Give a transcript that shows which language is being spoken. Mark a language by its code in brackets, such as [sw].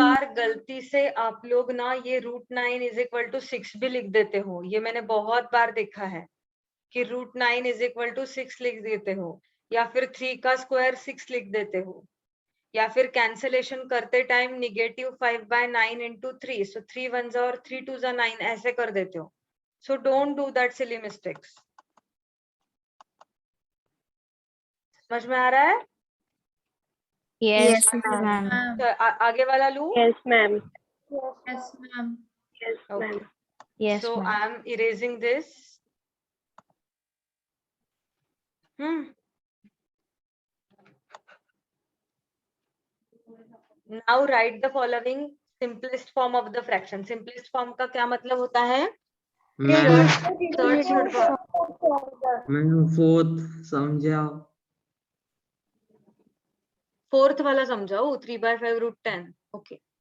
[hi] बार गलती से आप लोग ना ये √9 = 6 भी लिख देते हो, ये मैंने बहुत बार देखा है. कि √9 इज इक्वल टू 6 लिख देते हो, या फिर 3 का स्क्वायर 6 लिख देते हो, या फिर कैंसलेशन करते टाइम -5/9 into 3, so 3 1s और 3 2s are 9 ऐसे कर देते हो. [en] So don't do that silly mistakes. [hi] समझ में आ रहा है? [en] Yes, ma'am. ma'am. [hi] तो आगे वाला लू. [en] Yes, ma'am. Yes, ma'am. Yes, ma'am. Okay. Yes, So ma'am. I am erasing this. Now write the following simplest form of the fraction. [hi] Simplest form का क्या मतलब होता है? [en] Reduce. Third [hi] मैम फोर्थ समझाओ. फोर्थ वाला समझाओ. 3/5 √10. Okay.